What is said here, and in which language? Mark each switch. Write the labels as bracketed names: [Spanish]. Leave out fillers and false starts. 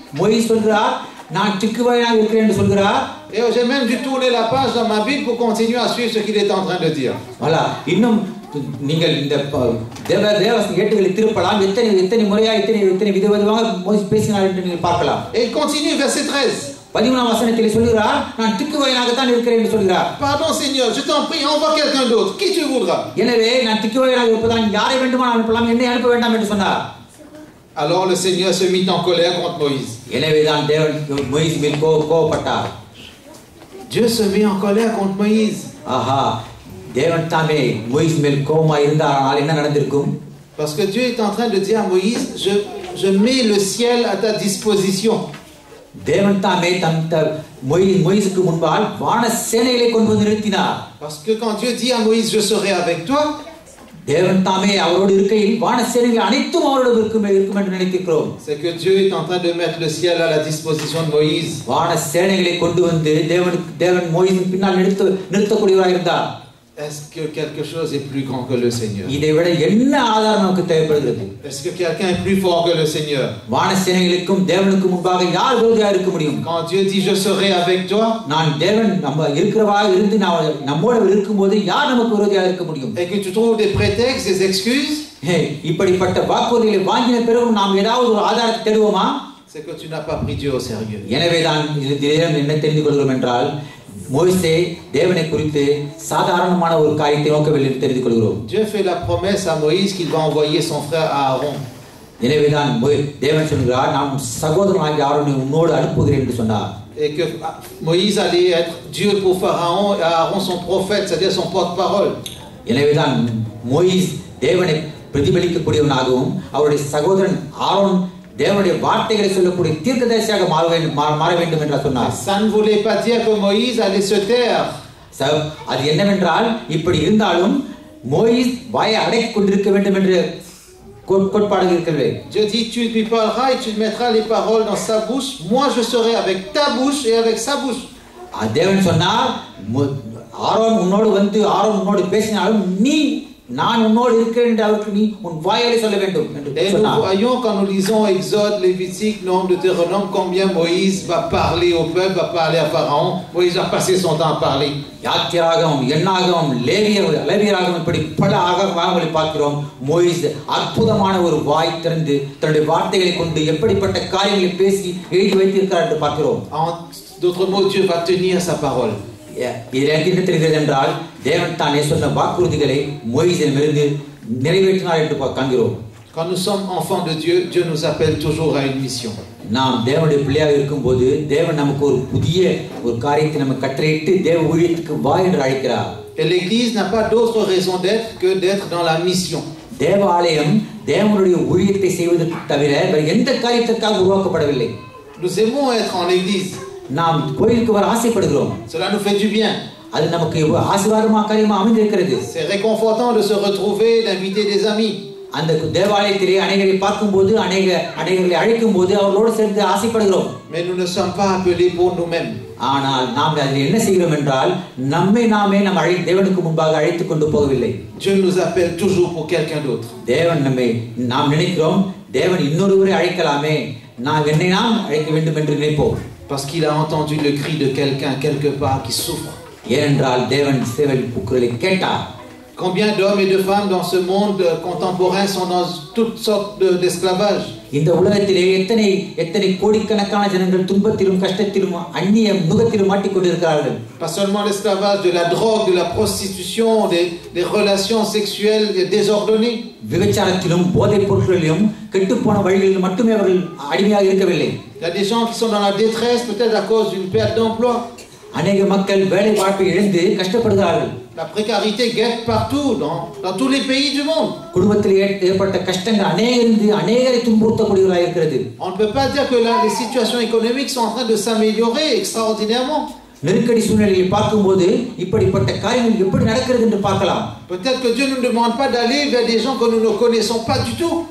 [Tamil] மோசே சொல்கிறார் நான் திக்குவாயனாக இருக்கிறேன் என்று சொல்கிறார். [French] Et j'ai même dû tourner la page dans ma Bible pour continuer à suivre ce qu'il est en train de dire. [Tamil] Voilà, இன்னும் நீங்கள் இந்த தேவசன ஏட்டுகளை திருப்பலாம். எத்தனை முறையா எத்தனை விதவிதமாக மோசே பேசினார் என்று நீங்கள் பார்க்கலாம். [French] Et il continue verset 13. [Tamil] 13ஆம் வசனத்தில் சொல்கிறார் நான் திக்குவாயனாக தான் இருக்கிறேன் என்று சொல்கிறார். [French] Pardon Seigneur, je t'en prie, envoie quelqu'un d'autre, qui tu voudras. [Tamil] எனவே நான் திக்குவாயனாக இருப்பதால் யாரை வேண்டுமானாலும் அனுப்பலாம், என்னை அனுப்ப வேண்டாம் என்று சொன்னார். [French] Alors le Seigneur se mit en colère contre Moïse. [Tamil] எனவேதான் தேவன் மோசே மேல் கோபப்பட்டார். [French] Dieu se met en colère contre Moïse. [Tamil] தேவன் தாமே மோசே மேல் கோபமாக இருந்தாரானால் என்ன நடந்திருக்கும்? [French] Parce que Dieu est en train de dire à Moïse je mets le ciel à ta disposition. [Tamil] தேவன் தாமே மோசேக்கு முன்பால் வான சேனைகளை கொண்டு வந்து நிறுத்தினார். [French] Parce que quand Dieu dit à Moïse je serai avec toi, [Tamil] தேவன் தாமே அவரோடு இருக்கையில் வான சேனைகள் அனைத்தும் அவரோடு இருக்கும் என்று நினைக்கிறோம். [French] C'est que Dieu est en train de mettre le ciel à la disposition de Moïse. [Tamil] வான சேனைகளை கொண்டு வந்து தேவன் மோசேயின் பின்னால் நிறுத்தக்கூடியவராக இருந்தார். [French] Est-ce que quelque chose est plus grand que le Seigneur? [Tamil] இதை விட என்ன ஆதாரம் நமக்கு தேவைப்படுகிறது? [French] Est-ce que quelqu'un est plus fort que le Seigneur? [Tamil] வான சேனைகளுக்கும் தேவனுக்கும் முன்பாக யார் விரோதியாக இருக்க முடியும்? [French] Quand Dieu dit je serai avec toi, [Tamil] நான் தேவன் நம்ம இருக்கிறவா இருந்து நம்மோடு இருக்கும்போது யார் நமக்கு விரோதியாக இருக்க முடியும்? [French] et que tu trouves des prétextes, des excuses, [Tamil] இப்படிப்பட்ட வாக்குறுதிகளை வாங்கின பிறகு நாம் ஏதாவது ஒரு ஆதாரத்தை தேடுவோமா? [French] c'est que tu n'as pas pris Dieu au sérieux. [Tamil] எனவேதான் இதில் என்ன தெரிந்து கொள்கிறோம் என்றால் மோசே தேவனை குறித்து சாதாரணமான ஒரு காரியத்தை நோக்கவில்லை தெரிந்து கொள்கிறோம். [French] Dieu fait la promesse à Moïse qu'il va envoyer son frère Aaron. [Tamil] எனவேதான் தேவன் சொல்கிறார் நான் சகோதரனாகிய ஆரோனை உன்னோடு அனுப்புகிறேன் என்று சொன்னார். [French] Et que Moïse allait être Dieu pour Pharaon et Aaron son prophète, c'est-à-dire son porte-parole. [Tamil] எனவேதான் மோசே தேவனை பிரதிபலிக்கக்கூடியவனாகவும் அவருடைய சகோதரன் ஆரோன் தேவனுடைய வார்த்தைகளை சொல்லக்கூடிய தீர்க்கதரிசியாக மாற வேண்டும் என்று சொன்னார். [French] Ça ne voulait pas dire que Moïse allait se taire. [Tamil] அது என்னவென்றால் இப்படி இருந்தாலும் மோயிஸ் வாயை அடக்கிக் கொண்டிருக்க வேண்டும் என்று கோட்பாடு இருக்கிறது. [French] Dieu dit tu lui parleras et tu mettras les paroles dans sa bouche. Moi je serai avec ta bouche et avec sa bouche. [Tamil] தேவன் சொன்னார் ஆரோன் உன்னோடு வந்து ஆரோன் உன்னோடு பேசினாலும் நீ நான் உன்னோடு இருக்கிறேன் என்று அவருக்கு நீ உன் வாயாலே சொல்ல வேண்டும் என்று சொன்னார். [French] Nous voyons quand nous lisons Exode, Lévitique, Nombre, Deutéronome combien Moïse va parler au peuple, va parler à Pharaon. Moïse va passer son temps à parler. [Tamil] யாத்திராகமம் எண்ணாகமம் லேவியராகமம் இப்படி பல ஆகமங்களை பார்க்கிறோம். மோயிஸ் அற்புதமான ஒரு வாய் திறந்து தன்னுடைய வார்த்தைகளை கொண்டு எப்படிப்பட்ட காரியங்களை பேசி எழுதி வைத்திருக்கிறார் என்று பார்க்கிறோம். [French] En d'autres mots, Dieu va tenir sa parole. [Tamil] என்ன தெரிகிறது என்றால் தேவன் தானே சொன்ன வாக்குறுதிகளை மோயிசிடமிருந்து நிறைவேற்றினார் என்று காண்கிறோம். [French] Quand nous sommes enfants de Dieu, Dieu nous appelle toujours à une mission. [Tamil] நாம் தேவனுடைய பிள்ளையாக இருக்கும்போது தேவன் நமக்கு ஒரு புதிய ஒரு காரியத்தை நமக்கு கட்டளையிட்டு தேவ ஊழியத்துக்கு வா என்று அழைக்கிறார். [French] Et l'église n'a pas d'autre raison d'être que d'être dans la mission. [Tamil] தேவாலயம் தேவனுடைய ஊழியத்தை செய்வதற்கு தவிர வேறு எந்த காரியத்திற்காக உருவாக்கப்படவில்லை. [French] Nous aimons être en l'église. [Tamil] நாம் கோயிலுக்கு வர ஆசைப்படுகிறோம். [French] Cela nous fait du bien. [Tamil] அது நமக்கு ஆசீர்வாதமாக காரியமா அமைந்திருக்கிறது. [French] C'est réconfortant de se retrouver, d'inviter des amis. [Tamil] அந்த தேவாலயத்திலே அநேகரை பார்க்கும்போது அநேகர்களை அழைக்கும்போது அவர்களோடு சேர்ந்து ஆசைப்படுகிறோம். [French] Mais nous ne sommes pas appelés pour nous-mêmes. [Tamil] ஆனால் நாம் அதில் என்ன செய்கிறோம் என்றால் நம்மை நாமே நம் தேவனுக்கு முன்பாக அழைத்துக் கொண்டு போகவில்லை. [French] Dieu nous appelle toujours pour quelqu'un d'autre. [Tamil] தேவன் நாம் நினைக்கிறோம் தேவன் இன்னொருவரை அழைக்கலாமே என்னை நாம் அழைக்க வேண்டும் என்று நினைப்போம். [French] Parce qu'il a entendu le cri de quelqu'un quelque part qui souffre. [Tamil] ஏனென்றால் தேவன் சேவல் குரலை கேட்டார். [French] Combien d'hommes et de femmes dans ce monde contemporain sont dans toutes sortes d'esclavage? [Tamil] இந்த உலகத்திலே எத்தனை கோடிக்கணக்கான ஜனங்கள் துன்பத்திலும் கஷ்டத்திலும் அந்நிய நுகத்திலும் மாட்டிக்கொண்டிருக்கிறார்கள். [French] Pas seulement l'esclavage, de la drogue, de la prostitution, des relations sexuelles désordonnées. [Tamil] விபச்சாரத்திலும் போதைப் பொருட்களிலும் கெட்டுப்போன வழிகளிலும் மட்டுமே அவர்கள் அடிமையாக இருக்கவில்லை. [French] Il y a des gens qui sont dans la détresse peut-être à cause d'une perte d'emploi. [Tamil] அநேக மக்கள் வேலை வாய்ப்பை இழந்து கஷ்டப்படுகிறார்கள். [French] La précarité guette partout dans tous les pays du monde. [Tamil] குடும்பத்தில் ஏற்பட்ட கஷ்டங்கள் அநேகரை துன்புறுத்தக்கூடியவராக இருக்கிறது. [French] On ne peut pas dire que les situations économiques sont en train de s'améliorer extraordinairement. [Tamil] நெருக்கடி சூழ்நிலையை பார்க்கும்போது இப்படிப்பட்ட காரியங்கள் எப்படி நடக்கிறது என்று பார்க்கலாம். [French] Peut-être que Dieu ne nous demande pas d'aller vers des gens que nous ne connaissons pas du tout.